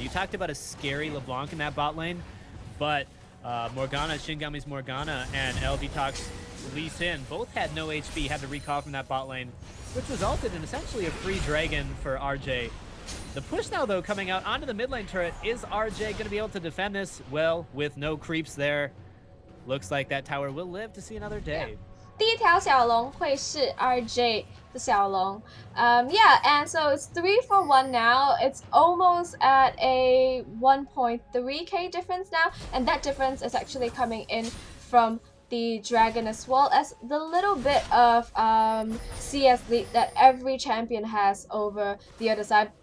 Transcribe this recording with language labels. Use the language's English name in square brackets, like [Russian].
[English] You talked about a scary LeBlanc in that bot lane, but Morgana, Shingami's Morgana, and LV Lee Sin both had no HP, had to recall from that bot lane, which resulted in essentially a free dragon for RJ. The push now, though, coming out onto the mid lane turret. Is RJ going to be able to defend this? Well, with no creeps there, looks like that tower will live to see another day. Yeah. [Chinese] 第一条小龙会是 RJ 的小龙. [English] Yeah, and so it's 3 for 1 now. It's almost at a 1.3k difference now, and that difference is actually coming in from the dragon as well as the little bit of CS lead that every champion has over the other side.